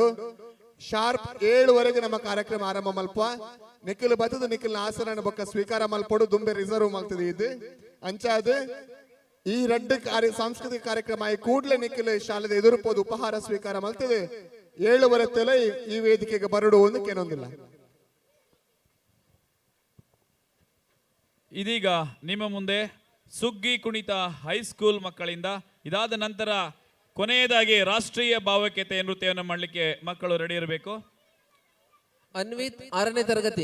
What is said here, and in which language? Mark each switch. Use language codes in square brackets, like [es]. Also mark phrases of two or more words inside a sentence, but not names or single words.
[tcy] ಶಾರ್ಪ್ 7:00 ನಮ್ಮ ಕಾರ್ಯಕ್ರಮ ಆರಂಭ ಮಲ್ಪ. ನಿಖಿಲ್ ಬತ್ತದ ನಿಖಿಲ್ ಆಸನ ಬೊಕ್ಕ ಸ್ವೀಕಾರ ಮಲ್ಪಡು ದುಂಬೆ ರಿಸರ್ವ್ ಮಲ್ತದೆ. ಇದು ಅಂಚಾದ ಈ ರಡ್ಡ ಸಾಂಸ್ಕೃತಿಕ ಕಾರ್ಯಕ್ರಮ ಈ ಕೂಡ್ಲೆ ನಿಖಿಲ್ ಶಾಲೆದ ಎದುರುಪೋದು ಉಪಹಾರ ಸ್ವೀಕಾರ ಮಲ್ತದೆ. 7:30 ತಲೆ ಈ ವೇದಿಕೆಗೆ ಬರಡು ಒಂದು ಕೇನೊಂದಿಲ್ಲ. [kn] ಇದೀಗ ನಿಮ್ಮ ಮುಂದೆ ಸುಗ್ಗಿ ಕುಣಿತ ಹೈಸ್ಕೂಲ್ ಮಕ್ಕಳಿಂದ, ಇದಾದ ನಂತರ ಕೊನೆಯದಾಗಿ ರಾಷ್ಟ್ರೀಯ ಭಾವೈಕ್ಯತೆ ನೃತ್ಯವನ್ನು ಮಾಡಲಿಕ್ಕೆ ಮಕ್ಕಳು ರೆಡಿ ಇರಬೇಕು. ಅನ್ವಿತ್ 6ನೇ ತರಗತಿ.